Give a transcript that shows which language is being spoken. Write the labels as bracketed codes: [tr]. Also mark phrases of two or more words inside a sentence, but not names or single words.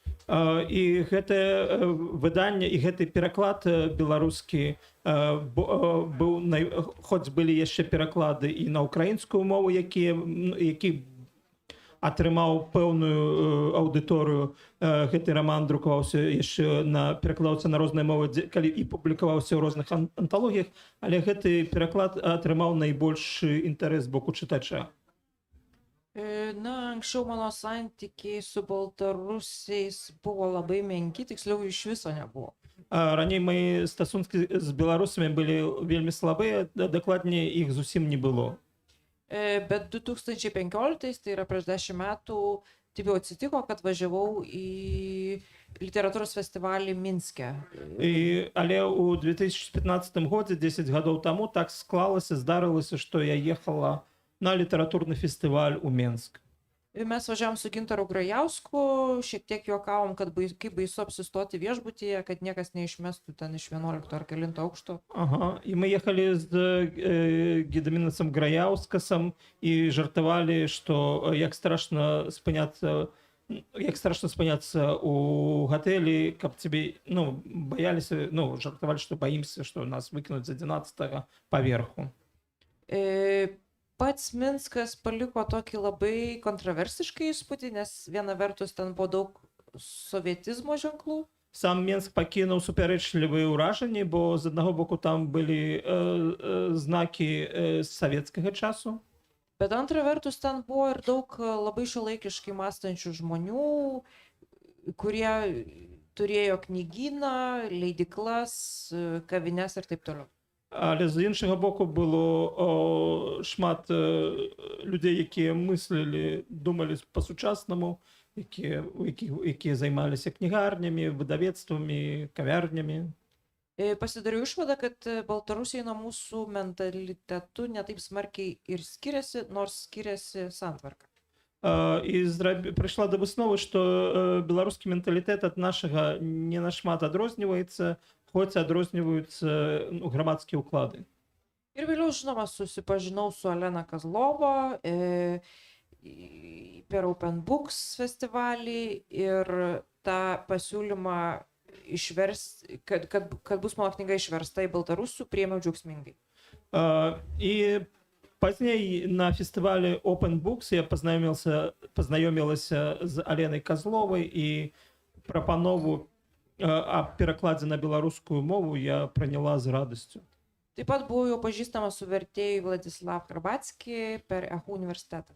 [be] І гэта выданне і гэты пераклад беларускі быў хоць былі яшчэ пераклады і на украінскую мову, які атрымаў пэўную аўдыторыю. Гэты раман друкаваўся яшчэ перакладаўся на розныя мовы, калі і публікаваўся ў розных анталогіях, але гэты пераклад атрымаў найбольшы інтарэс з боку чытача. [lt] Na, anksčiau mano santykiai su baltarusiais buvo labai menki, tiksliau iš viso nebuvo. [be] Раней мои стасункі з беларусамі былі вельмі слабыя, дакладней іх зусім не было. [lt] Bet 2015, tai yra prieš 10 metų, taip jau atsitiko, kad važiavau į literatūros festivalį Minske. [be] Але ў 2015 годзе, 10 гадоў таму, так склалася, здарылася, што я ехала на літаратурны фестываль у Менск. [lt] Mes važiavom su Gintaru Grajausku, šiek tiek juokavom, kad kaip baisu apsistoti viešbutyje, kad niekas neišmestų ten iš 11 ar kelinto aukšto. [be] Ага, і мы ехалі з Гедамінасам Граяўскасам і жартавалі, што як страшна спыняцца у гатэлі, каб цябе, баяліся, жартавалі, што баімся, што нас выкінуць з 11-го паверху. [lt] Pats Minskas paliko tokį labai kontroversišką įspūdį, nes viena vertus ten buvo daug sovietizmo ženklų. [be] Сам Менск пакінуў супярэчлівыя ўражанні, бо з аднаго боку там былі знакі савецкага часу. [lt] Bet antra vertus ten buvo ir daug labai šiuolaikiškai mąstančių žmonių, kurie turėjo knygyną, leidyklas, kavines ir taip toliau. [be] Але з іншага боку было шмат людзей, якія мыслілі, думалі па-сучаснаму, якія займаліся кнігарнямі, выдавецтвамі, кавярнямі. [lt] Pasidariau išvadą, kad Baltarusiai nuo mūsų mentalitetų netaip smarkiai ir skiriasi, nors skiriasi santvarka. [be] І прыйшла да высновы, што беларускі менталітэт ад нашага не нашмат адрозніваецца, хоць адрозніваюцца грамадскія ўклады. [lt] Ir vėliau, žinoma, susipažinau su Elena Kozlova per Open Books festivalį ir tą pasiūlymą išversti, kad bus mano knyga išversta į baltarusių, priėmiau džiaugsmingai. [be] І пазней на фестывале Open Books я пазнаёмілася з Аленай Козловай і прапанову а перакладзе на беларускую мову я прыняла з радасцю. [lt] Taip pat buvau jau pažįstama su vertėju Vladislav Garbatski per EHU університетą.